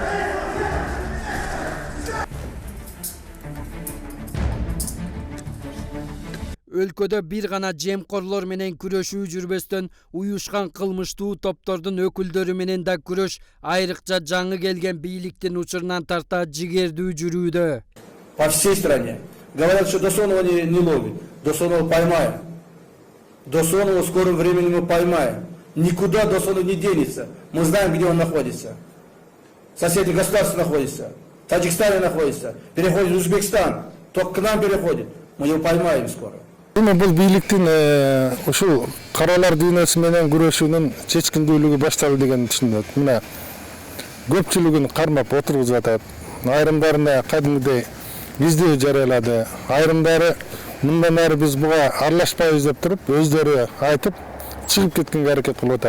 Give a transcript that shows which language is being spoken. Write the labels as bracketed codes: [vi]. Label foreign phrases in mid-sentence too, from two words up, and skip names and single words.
[ky] Өлкөдө бир гана жемкорлор менен күрөшүү жүрбөстөн уюшкан кылмыштуу топтордун өкүлдөрү менен да күрөш айрыкча жаңы келген бийликтин учурунан тарта жигердүү жүрүүдө. [ru] По всей стране. Говорят, что Досонова не ловит. Досонова поймаем. Досонова в скором времени мы поймаем. Никуда Досонов не денется. Мы знаем, где он находится. Соседи государства находится. В Таджикистане находится. Переходит в Узбекистан. Только к нам переходит. Мы его поймаем скоро. [ky] Бул бийликтин ушул каралар дүйнөсү менен күрөшүүнүн чечкиндүүлүгү башталды деген түшүнөт. Мына көпчүлүгүн кармап отургузуп атат. Айрымдарына кадимгидей издөө жарыялады. Айрымдары мындан ары биз буга аралашпайбыз деп туруп, өздөрү айтып, чыгып кеткенге аракет кылып атат.